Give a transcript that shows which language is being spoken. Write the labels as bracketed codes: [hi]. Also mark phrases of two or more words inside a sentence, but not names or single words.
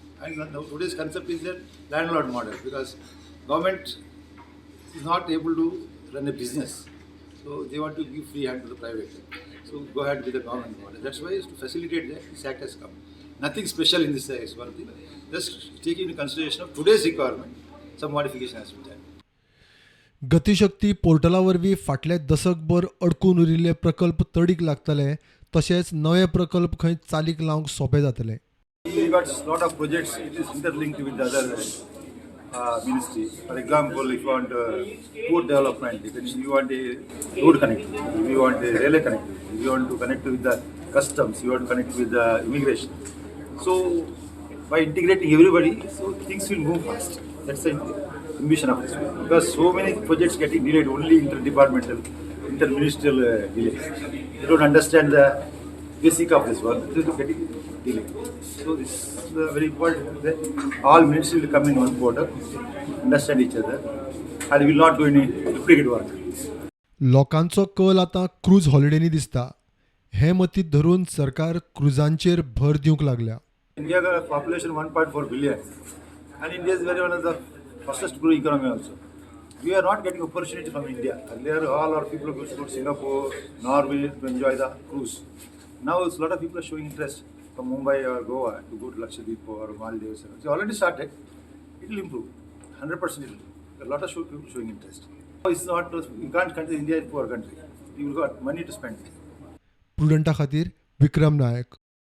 [en] And now today's concept is that landlord model, because government is not able to run a business. So they want to give free hand to the private. So go ahead with the government model. That's why to facilitate that, this act has come. Nothing special in this is one thing. Just taking into consideration of today's requirement, some modification has been done. [kok] गतिशक्ती पोर्टला वरवीं फाटले दशकभर अडकून उरिल्ले प्रकल्प तडीक लागतले तशेंच नवे प्रकल्प खंय चालीक लावंक सोंपे जातले. [en] We got a lot of projects. It is interlinked with the other ministries. For example, if you want port development, if you want a road connectivity, if you want a railway connectivity, if you want to connect with the customs, you want to connect with the immigration. So, by integrating everybody, so things will move fast. That's the ambition of this one. Because so many projects getting delayed, only interdepartmental, interministerial delays. They don't understand the basic of this one. They are getting delayed. So this is very important that all ministries will come in one portal, understand each other, and will not do any duplicate work. [kok] लोकांचो कल आतां क्रूज हॉलिडेनी दिसता. हे मतींत धरून सरकार क्रुजांचेर भर दिवंक लागल्या. [en] India got a population 1.4 billion, and India is very one of the fastest growing economy also. We are not getting opportunity from India. Earlier, all our people go to Singapore, Norway to enjoy the cruise. Now, a lot of people are showing interest from Mumbai or Goa to go to Lakshadweep or Maldives. It's already started. It will improve. 100% it will improve. A lot of people showing interest. It's not, you can't consider India is a poor country. You've got money to spend. [kok] प्रुडंटा खातीर विक्रम नायक.